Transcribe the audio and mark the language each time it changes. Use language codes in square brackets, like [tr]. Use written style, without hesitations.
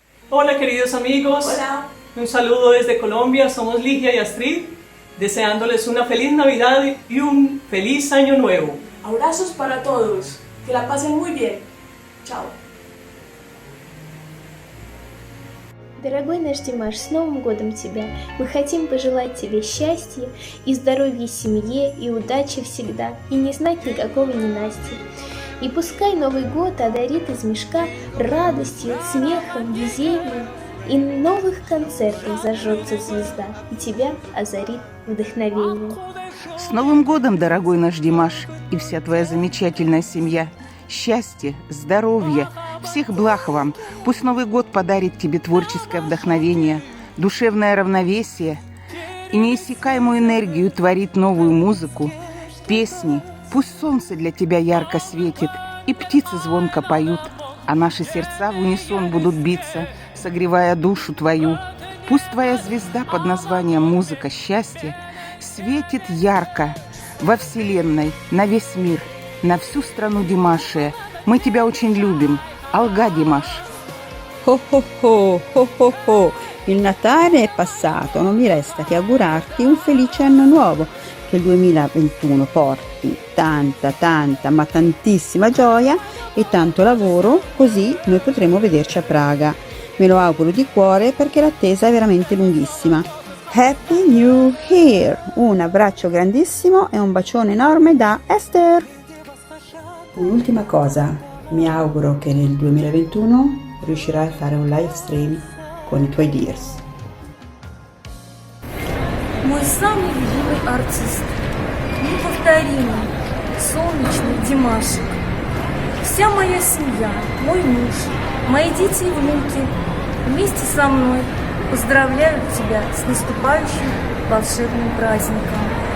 [es] Hola queridos amigos, un saludo desde Colombia, somos Ligia y Astrid, deseándoles una feliz Navidad y un feliz Año Nuevo. Abrazos para todos, que la pasen muy bien. Chao. [ru] Дорогой наш Димаш, с Новым годом тебя! Мы хотим пожелать тебе счастья и здоровья семье, и удачи всегда, и не знать никакого ненастья. И пускай Новый год одарит из мешка радостью, смехом, везением, и новых концертов зажжется звезда, и тебя озарит вдохновением. С Новым годом, дорогой наш Димаш, и вся твоя замечательная семья! Счастья, здоровья, всех благ вам! Пусть Новый год подарит тебе творческое вдохновение, душевное равновесие и неиссякаемую энергию творит новую музыку, песни. Пусть солнце для тебя ярко светит, и птицы звонко поют, а наши сердца в унисон будут биться, согревая душу твою. Пусть твоя звезда под названием «Музыка счастья» светит ярко во вселенной, на весь мир, на всю страну Димашия. Мы тебя очень любим. Алга, Димаш. [it] Oh oh oh, oh oh oh, il Natale è passato, non mi resta che augurarti un felice anno nuovo, che il 2021 porti tanta, ma tantissima gioia e tanto lavoro, così noi potremo vederci a Praga. Me lo auguro di cuore perché l'attesa è veramente lunghissima. [en] Happy New Year! [it] Un abbraccio grandissimo e un bacione enorme da Esther! Un'ultima cosa, mi auguro che nel 2021 riuscirai a fare un live stream con i tuoi Dears. [ru] Мой самый любимый артист, неповторимый, солнечный Димашик. Вся моя семья, мой муж, мои дети и внуки вместе со мной поздравляют тебя с наступающим волшебным праздником.